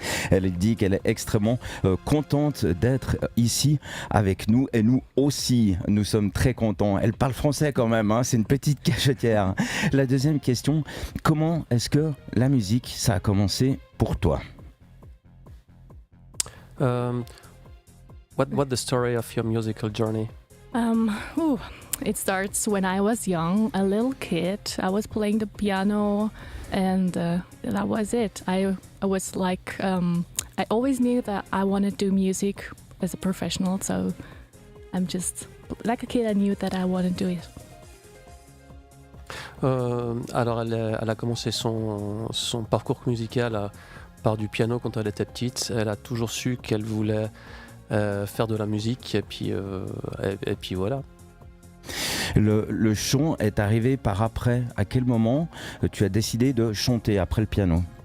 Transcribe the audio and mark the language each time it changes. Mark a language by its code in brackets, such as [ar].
[fr] Elle dit qu'elle est extrêmement contente d'être ici avec nous et nous aussi, nous sommes très contents. Elle parle français quand même, hein, c'est une petite cachetière. La deuxième question, comment est-ce que la musique, ça a commencé pour toi? [en] What the story of your musical journey? It starts when I was young, a little kid. I was playing the piano, and that was it. I was like, I always knew that I wanted to do music as a professional. So I'm just like a kid. I knew that I wanted to do it. [fr] Alors elle a commencé son parcours musical par du piano quand elle était petite. Elle a toujours su qu'elle voulait faire de la musique et puis voilà. Le chant est arrivé par après. À quel moment tu as décidé de chanter après le piano?